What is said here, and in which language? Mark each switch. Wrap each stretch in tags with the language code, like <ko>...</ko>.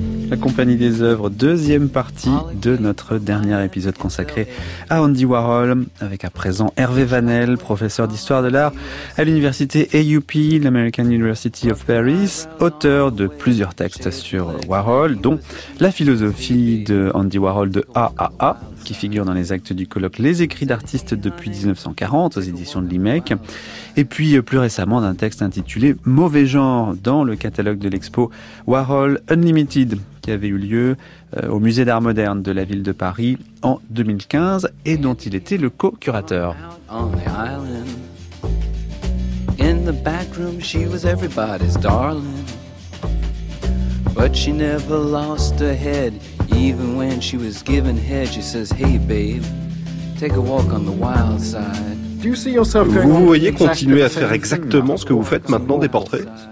<fr>La Compagnie des œuvres, deuxième partie de notre dernier épisode consacré à Andy Warhol, avec à présent Hervé Vanel, professeur d'histoire de l'art à l'université AUP, l'American University of Paris, auteur de plusieurs textes sur Warhol, dont la philosophie de Andy Warhol de AAA, qui figure dans les actes du colloque Les écrits d'artistes depuis 1940 aux éditions de l'IMEC, et puis plus récemment d'un texte intitulé Mauvais genre dans le catalogue de l'expo Warhol Unlimited, qui avait eu lieu au Musée d'art moderne de la ville de Paris en 2015 et dont il était le co-curateur.</fr> <en>In the back room she was everybody's darling, but she never lost her head. Even when she was given head, she says, hey babe, take a walk on the wild side.</en> <fr>Vous voyez continuer à faire exactement ce que vous faites maintenant, des portraits?</fr>